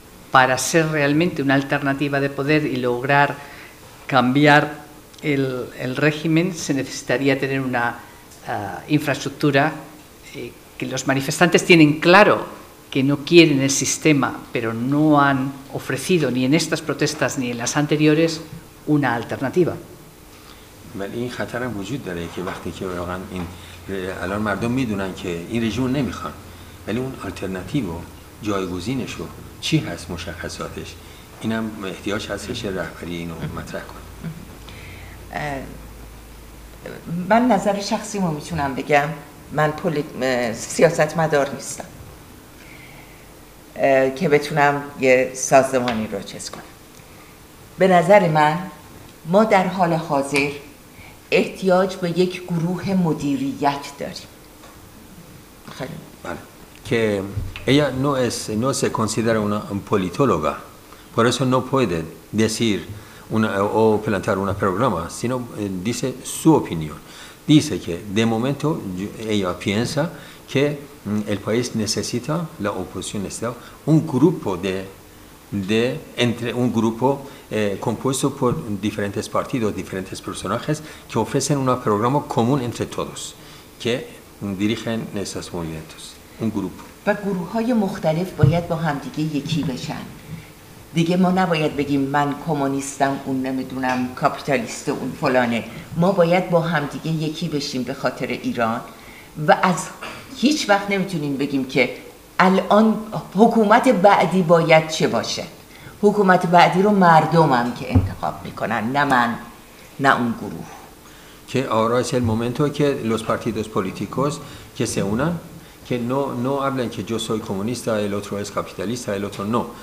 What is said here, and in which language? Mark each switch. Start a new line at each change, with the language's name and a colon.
Spanish: Para ser realmente una alternativa de poder y lograr cambiar el régimen, se necesitaría tener una infraestructura que los manifestantes tienen claro que no quieren el sistema, pero no han ofrecido ni en estas protestas ni en las anteriores una alternativa.
Persian: ولی این خطر هم وجود داره که وقتی که واقعا الان مردم میدونن که این رژیم نمیخوان، ولی اون آلترناتیو جایگزینش رو چی هست، مشخصاتش، اینم احتیاج هستش رهبری اینو مطرح کنه. من نظر شخصیمو میتونم بگم، من سیاستمدار نیستم که بتونم یه سازمانی رو چیز کنم. به نظر من ما در حال حاضر احتیاج به یک گروه مدیریت داریم. خیلی
Spanish: vale. Que ella no se considera una politóloga, por eso no puede decir o plantear un programa, sino dice su opinión. Dice que de momento ella piensa que el país necesita, la oposición necesita un grupo un grupo compuesto por diferentes partidos, diferentes personajes que ofrecen un programa común entre todos, que dirigen esos movimientos, un grupo.
Persian: و گروه‌های مختلف باید با همدیگه یکی بشن. دیگه ما نباید بگیم من کمونیستم، اون نمیدونم کاپیتالیست، اون فلانه. ما باید با همدیگه یکی بشیم به خاطر ایران و از هیچ وقت نمیتونیم بگیم که الان حکومت بعدی باید چه باشه. حکومت بعدی رو مردم هم که انتخاب میکنن، نه من، نه اون گروه.
Spanish: Que ahora es el momento que los partidos políticos que se unan, que no hablan que yo soy comunista, el otro es capitalista, el otro no.